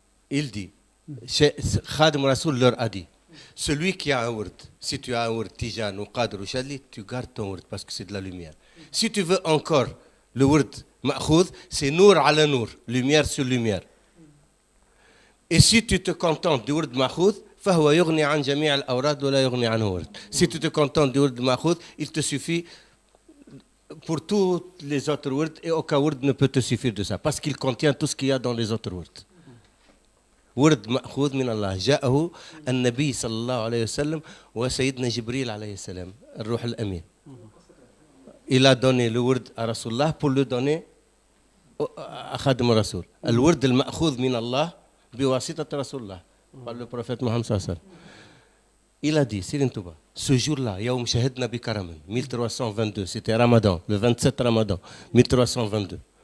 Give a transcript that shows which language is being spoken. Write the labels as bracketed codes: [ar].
[fr] Il dit, Khadim al-Rasoul leur a dit, celui qui a un word, si tu as un word Tijan ou Qadr ou Shadli, tu gardes ton word parce que c'est de la lumière. Si tu veux encore le word Ma'khoud, c'est [ar] Nour ala Nour, [fr] lumière sur lumière. Et si tu te contentes du word Ma'khoud, [ar] فهو يغني عن جميع الأوراد ولا يغني عنه ورد. [fr] Si tu te contentes du word Ma'khoud, il te suffit pour tous les autres words et aucun word ne peut te suffire de ça parce qu'il contient tout ce qu'il y a dans les autres words. [ar] ورد مأخوذ من الله جاءه النبي صلى الله عليه وسلم وسيدنا جبريل عليه السلام الروح الأمين. [fr] Il a donné le word à Rasulullah pour le donner à Khadim al-Rasoul. [ar] الورد المأخوذ من الله بواسطة رسول الله [fr] par le prophète Mohammed sallallahu alayhi wa sallam. Il a dit, Serigne Touba, ce jour-là, [ar] Yaoum Shahidna bi Karaman, [fr] 1322, c'était Ramadan, le 27 Ramadan, 1322.